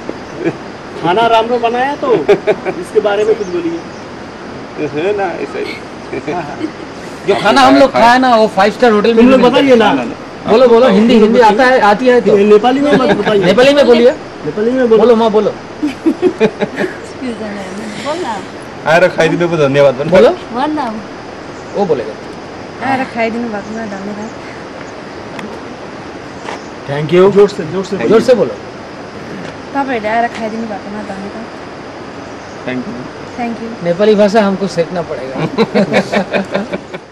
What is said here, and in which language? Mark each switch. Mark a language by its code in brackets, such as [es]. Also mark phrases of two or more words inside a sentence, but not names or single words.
[hi] खाना रामरो बनाया तो इसके बारे में कुछ बोलिए। है ना ऐसा ही। जो खाना हम लोग खाए ना वो 5 स्टार होटल में तुम लोग मिलता है। बताइए ना। बोलो बोलो, हिंदी हिंदी आता है, आती है तो ये नेपाली में मत बताइए। नेपाली में बोलिए। नेपाली में बोलो। बोलो माँ बोलो। [ne] आएर खाइदिनु पो धन्यवाद भन्नु। [hi] बोलो, [ne] भन्न [hi] वो बोलेगा। [ne] आएर खाइदिनु भएकोमा धन्यवाद। [en] thank you. [hi] जोर से बोलो। [ne] तपाईँहरूले आएर खाइदिनु भएकोमा धन्यवाद। [en] thank you. thank you. [hi] नेपाली भाषा हमको सीखना पड़ेगा।